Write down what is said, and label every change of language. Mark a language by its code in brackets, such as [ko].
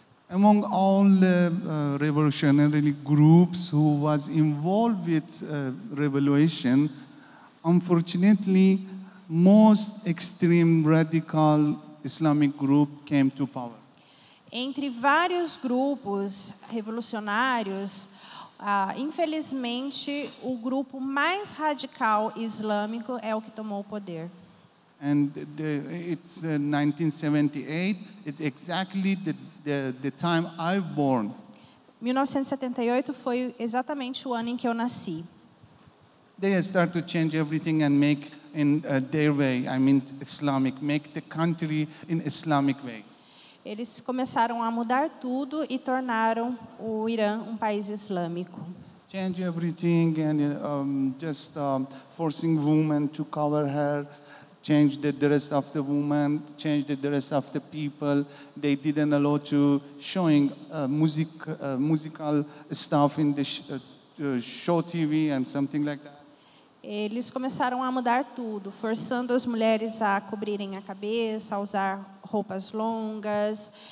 [en] Among all the revolutionary groups who was involved with revolution, unfortunately, most extreme radical Islamic group came to power. [pt] Entre vários grupos revolucionários, infelizmente, o grupo mais radical islâmico é o que tomou o poder. [en] And it's 1978. It's exactly the time I born. [pt] 1978 foi exatamente o ano em que eu nasci. [en] They start to change everything and make in their way, I mean Islamic, make the country in Islamic way. [pt] Eles começaram a mudar tudo e tornaram o Irã um país islâmico. [en] Change everything and just forcing women to cover hair, change the dress of the woman, change the dress of the people. They didn't allow to showing musical stuff in the show TV and something like that. [pt] Eles começaram a mudar tudo, forçando as mulheres a cobrirem a cabeça, a usar roupas longas.